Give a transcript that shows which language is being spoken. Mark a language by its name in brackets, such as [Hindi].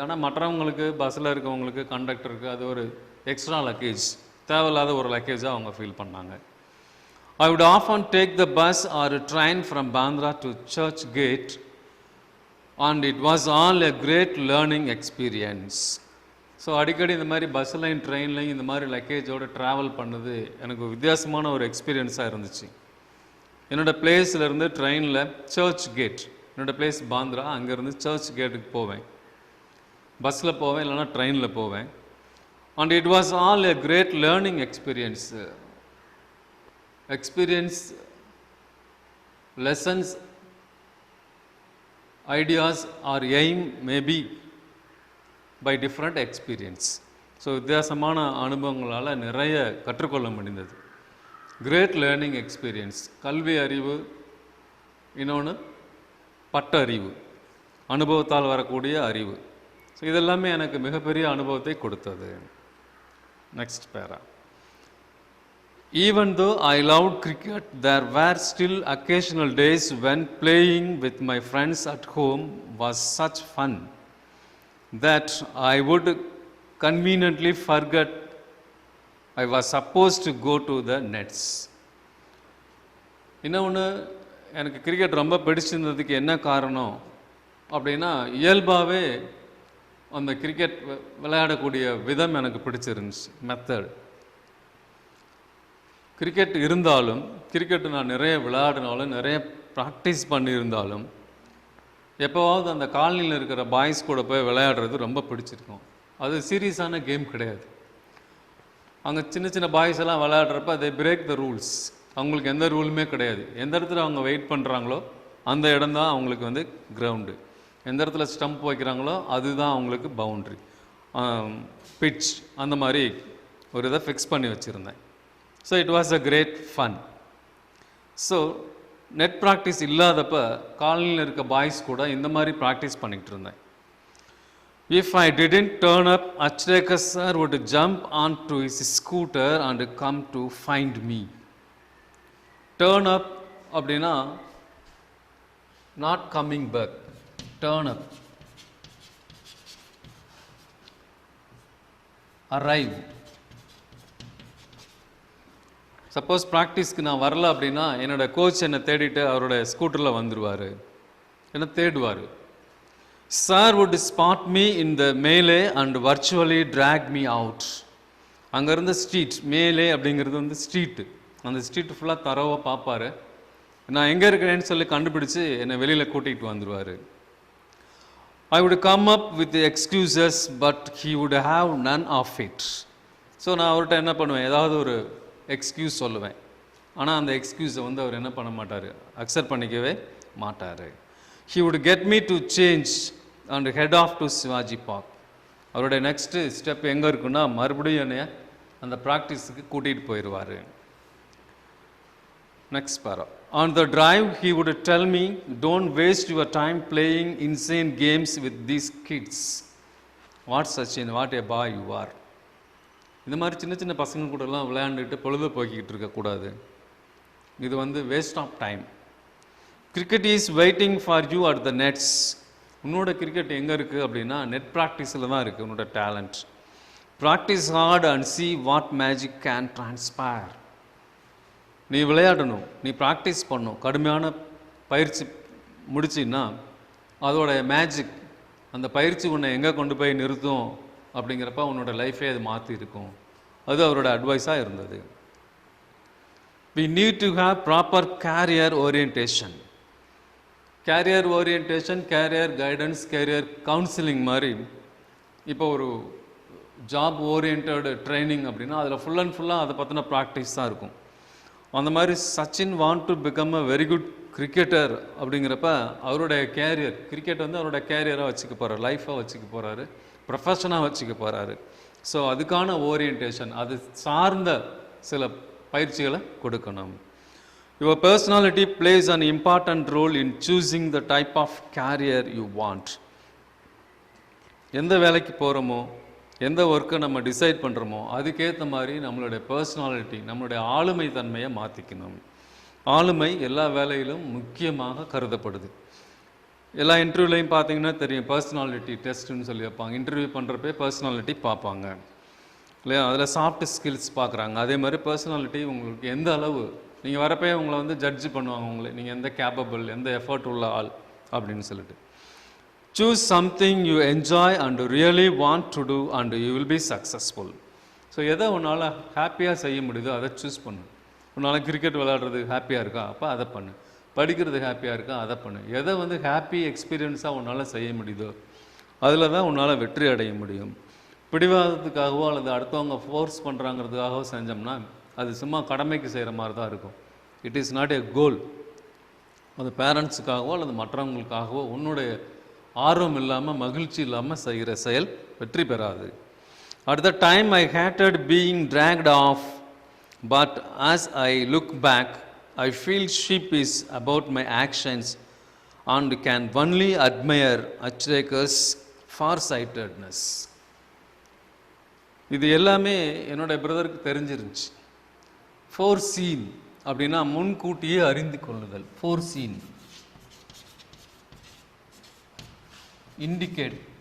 [Tamil] ஆனால் மற்றவங்களுக்கு, பஸ்ஸில் இருக்கவங்களுக்கு, கண்டக்டருக்கு அது ஒரு எக்ஸ்ட்ரா லக்கேஜ், தேவையில்லாத ஒரு லக்கேஜாக அவங்க ஃபீல் பண்ணாங்க. [English] I would often take the bus or a train from Bandra to Church Gate, and it was all a great learning experience. [Tamil] So அடிக்கடி இந்த மாதிரி பஸ்ஸுலையும் ட்ரெயின்லையும் இந்த மாதிரி லக்கேஜோடு ட்ராவல் பண்ணது எனக்கு வித்தியாசமான ஒரு எக்ஸ்பீரியன்ஸாக இருந்துச்சு. என்னோடய பிளேஸ்லேருந்து ட்ரெயினில் சர்ச் கேட், என்னோடய பிளேஸ் பாந்திரா, அங்கேருந்து சர்ச் கேட்டுக்கு போவேன். பஸ்ஸில் போவேன், இல்லைனா ட்ரெயினில் போவேன். [English] And it was all a great learning experience. Experience, lessons, ideas or aim may be by different experience. [Tamil] So வித்தியாசமான அனுபவங்களால் நிறைய கற்றுக்கொள்ள முடிந்தது. கிரேட் லேர்னிங் எக்ஸ்பீரியன்ஸ், கல்வி அறிவு, இன்னொன்று பட்ட அறிவு, அனுபவத்தால் வரக்கூடிய அறிவு. ஸோ இதெல்லாமே எனக்கு மிகப்பெரிய அனுபவத்தை கொடுத்தது. நெக்ஸ்ட் பேரா. [English] Even though I loved cricket, there were still occasional days when playing with my friends at home was such fun that I would conveniently forget I was supposed to go to the nets. [Tamil] இன்னொன்று, எனக்கு cricket ரொம்ப பிடிச்சிருந்ததுக்கு என்ன காரணம் அப்படின்னா, இயல்பாகவே அந்த cricket விளையாடக்கூடிய விதம் எனக்கு பிடிச்சிருந்துச்சு, மெத்தட். கிரிக்கெட் இருந்தாலும், கிரிக்கெட்டு நான் நிறைய விளையாடினாலும், நிறைய ப்ராக்டிஸ் பண்ணியிருந்தாலும், எப்போவாவது அந்த காலனியில் இருக்கிற பாய்ஸ் கூட போய் விளையாடுறது ரொம்ப பிடிச்சிருக்கும். அது சீரியஸான கேம் கிடையாது. அங்கே சின்ன சின்ன பாய்ஸ் எல்லாம் விளையாடுறப்ப [English] they break the rules. [Tamil] அவங்களுக்கு எந்த ரூலுமே கிடையாது. எந்த இடத்துல அவங்க வெயிட் பண்ணுறாங்களோ அந்த இடம் தான் அவங்களுக்கு வந்து கிரவுண்டு. எந்த இடத்துல ஸ்டம்ப் வைக்கிறாங்களோ அதுதான் அவங்களுக்கு பவுண்ட்ரி, பிட்ச், அந்த மாதிரி ஒரு இதை ஃபிக்ஸ் பண்ணி வச்சுருந்தேன். So [English] It was a great fun. [Tamil] So net practice இல்லாதப்ப காலனியில் இருக்க பாய்ஸ் கூட இந்த மாதிரி ப்ராக்டிஸ் பண்ணிக்கிட்டு இருந்தேன். [English] If I didn't turn up, Achrekar sir would jump onto his scooter and come to find me. Turn up அப்படின்னா not coming back. Turn up, arrive. [Tamil] Suppose ப்ராக்டிஸ்க்கு நான் வரல அப்படின்னா என்னோடய கோச் என்னை தேடிட்டு அவரோட ஸ்கூட்டரில் வந்துடுவார், என்னை தேடுவார். [English] Sir would spot me in the melee and virtually drag me out. [Tamil] அங்கே இருந்த ஸ்ட்ரீட், மேலே அப்படிங்கிறது வந்து ஸ்ட்ரீட்டு, அந்த ஸ்ட்ரீட் ஃபுல்லாக தரவாக பார்ப்பார். நான் எங்கே இருக்கிறேன்னு சொல்லி கண்டுபிடிச்சி என்னை வெளியில் கூட்டிகிட்டு வந்துடுவார். [English] I would come up with the excuses but he would have none of it. [Tamil] So நான் அவர்கிட்ட என்ன பண்ணுவேன், ஏதாவது ஒரு எக்ஸ்கியூஸ் சொல்லுவேன். ஆனால் அந்த எக்ஸ்கியூஸை வந்து அவர் என்ன பண்ண மாட்டார், அக்செப்ட் பண்ணிக்கவே மாட்டார். [English] He would get me to change and head off to Shivaji Park. [Tamil] அவருடைய நெக்ஸ்ட்டு ஸ்டெப் எங்கே இருக்குன்னா மறுபடியும் என்னைய அந்த ப்ராக்டிஸுக்கு கூட்டிகிட்டு போயிடுவார். Next para. [English] On the drive he would tell me, don't waste your time playing insane games with these kids. What Sachin, what a boy you are. [Tamil] இந்த மாதிரி சின்ன சின்ன பசங்க கூடலாம் விளையாண்டுட்டு பொழுது போக்கிக்கிட்டு இருக்கக்கூடாது. இது வந்து [English] Waste of time. Cricket is waiting for you at the nets. [Tamil] உன்னோட கிரிக்கெட் எங்கே இருக்குது அப்படின்னா நெட் ப்ராக்டிஸில் தான் இருக்குது உன்னோட talent. [English] Practice hard and see what magic can transpire. [Tamil] நீ விளையாடணும், நீ ப்ராக்டிஸ் பண்ணணும், கடுமையான பயிற்சி முடிச்சின்னா அதோட மேஜிக், அந்த பயிற்சி உன்னை எங்கே கொண்டு போய் நிறுத்தும் அப்படிங்கிறப்ப உன்னோட லைஃபே அது மாற்றி இருக்கும். அது அவரோட அட்வைஸாக இருந்தது. [English] We need to have proper career orientation. [Tamil] Carrier orientation, carrier guidance, carrier counselling மாதிரி இப்போ ஒரு ஜாப் ஓரியன்ட் ட்ரைனிங் அப்படின்னா அதில் ஃபுல் அண்ட் ஃபுல்லாக அதை பற்றின ப்ராக்டிஸ் தான் இருக்கும். அந்த மாதிரி [English] Sachin want to become a very good cricketer [Tamil] அப்படிங்கிறப்ப அவருடைய கேரியர், கிரிக்கெட் வந்து அவரோட கேரியராக வச்சுக்க போகிறார், லைஃபாக வச்சுக்க போகிறாரு, ப்ரொஃபஷனாக வச்சுக்க போகிறாரு. ஸோ அதுக்கான ஓரியன்டேஷன், அது சார்ந்த சில பயிற்சிகளை கொடுக்கணும். [English] Your personality plays an important role in choosing the type of career you want. [Tamil] எந்த வேலைக்கு போகிறோமோ, எந்த ஒர்க்கை நம்ம டிசைட் பண்ணுறோமோ அதுக்கேற்ற மாதிரி நம்மளுடைய பர்சனாலிட்டி, நம்மளுடைய ஆளுமை தன்மையை மாற்றிக்கணும். ஆளுமை எல்லா வேலையிலும் முக்கியமாக கருதப்படுது. எல்லா இன்டர்வியூலையும் பார்த்தீங்கன்னா தெரியும், பர்சனாலிட்டி டெஸ்ட்டுன்னு சொல்லி வைப்பாங்க. இன்டர்வியூ பண்ணுறப்பே பர்சனாலிட்டி பார்ப்பாங்க இல்லையா? அதில் சாஃப்ட் ஸ்கில்ஸ் பார்க்குறாங்க. அதே மாதிரி பர்சனாலிட்டி உங்களுக்கு எந்த அளவு, நீங்கள் வரப்பே உங்களை வந்து ஜட்ஜ் பண்ணுவாங்க, உங்களை நீங்கள் எந்த கேப்பபிள், எந்த எஃபர்ட் உள்ள ஆள் அப்படின்னு சொல்லிட்டு. [English] Choose something you enjoy and really want to do and you will be successful. [Tamil] So எதை உன்னால் ஹாப்பியாக செய்ய முடியுதோ அதை சூஸ் பண்ணு. உன்னால் கிரிக்கெட் விளையாடுறது ஹாப்பியாக இருக்கா, அப்போ அதை பண்ணு. படிக்கிறது ஹாப்பியாக இருக்கா, அதை பண்ணு. எதை வந்து ஹாப்பி எக்ஸ்பீரியன்ஸாக உன்னால் செய்ய முடியுதோ அதில் தான் உன்னால் வெற்றி அடைய முடியும். பிடிவாதத்துக்காகவோ அல்லது அடுத்தவங்க ஃபோர்ஸ் பண்ணுறாங்கிறதுக்காகவோ செஞ்சோம்னா அது சும்மா கடமைக்கு செய்கிற மாதிரி தான் இருக்கும். [English] It is not a goal. [Tamil] அது பேரண்ட்ஸுக்காகவோ அல்லது மற்றவங்களுக்காகவோ உன்னுடைய ஆர்வம் இல்லாமல், மகிழ்ச்சி இல்லாமல் செய்கிற செயல் வெற்றி பெறாது. [English] At the time I hated being dragged off, but as I look back, I feel sheepish about my actions and can only admire Achrekar's farsightedness. [Tamil] இது எல்லாமே என்னுடைய பிரதருக்கு தெரிஞ்சிருந்துச்சு. ஃபோர்சீன் அப்படின்னா முன்கூட்டியே அறிந்து கொள்ளுதல். [English] Foreseen indicate.